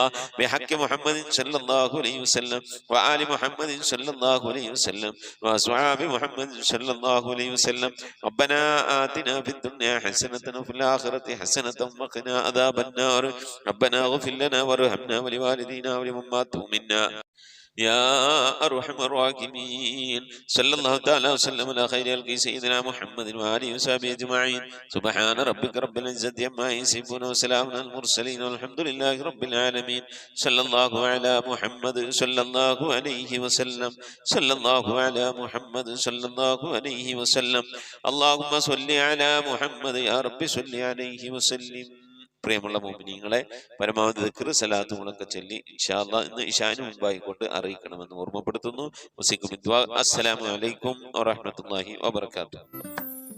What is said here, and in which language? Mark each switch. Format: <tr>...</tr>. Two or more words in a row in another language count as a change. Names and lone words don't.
<ar>بحق محمد صلى الله عليه وسلم وآل محمد صلى الله عليه وسلم وأصحاب محمد صلى الله عليه وسلم. ربنا آتنا في الدنيا حسنة وفي الآخرة حسنة وقنا عذاب النار. ربنا اغفر لنا وارحمنا ولوالدينا ولمن مات منا يا أرحم الراحمين. صلى الله تعالى وسلم على خير خلقه سيدنا محمد وآله وصحبه أجمعين. سبحان ربك رب العزة عما يصفون وسلام على المرسلين والحمد لله رب العالمين. صلى الله على محمد صلى الله عليه وسلم. صلى الله على محمد صلى الله عليه وسلم. اللهم صل على محمد يا رب صل عليه وسلم.</ar> <ml>പ്രിയമുള്ള മുഅ്മിനീങ്ങളെ, പരമാവധി ദിക്ർ സലാത്തുകളൊക്കെ ചൊല്ലി</ml> <ar>إن شاء الله</ar> <ml>ഇന്ന് ഇശാന് മുൻപായിക്കൊണ്ട് അറിയിക്കണമെന്ന് ഓർമ്മപ്പെടുത്തുന്നു.</ml> <ar>السلام عليكم ورحمة الله وبركاته.</ar>